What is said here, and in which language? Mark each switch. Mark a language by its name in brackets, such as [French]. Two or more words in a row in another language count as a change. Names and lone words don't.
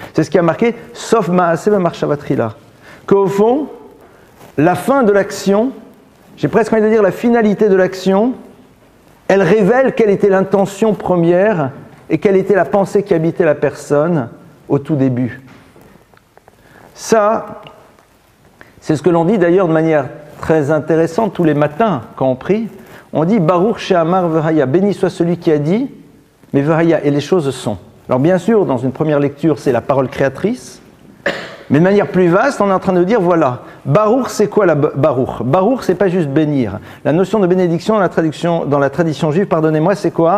[French] C'est ce qui a marqué « [Hebrew] סוף מעשה במחשבה תחילה [French] » qu'au fond, la fin de l'action, j'ai presque envie de dire la finalité de l'action, elle révèle quelle était l'intention première et quelle était la pensée qui habitait la personne au tout début. Ça, c'est ce que l'on dit d'ailleurs de manière très intéressante tous les matins quand on prie. On dit « [Hebrew] ברוך שאמר והיה [French] » béni soit celui qui a dit, mais v'haya, et les choses sont. Alors bien sûr, dans une première lecture, c'est la parole créatrice, mais de manière plus vaste, on est en train de dire, voilà, Baruch, c'est quoi la Baruch? Baruch, c'est pas juste bénir. La notion de bénédiction dans la tradition juive, pardonnez-moi, c'est quoi?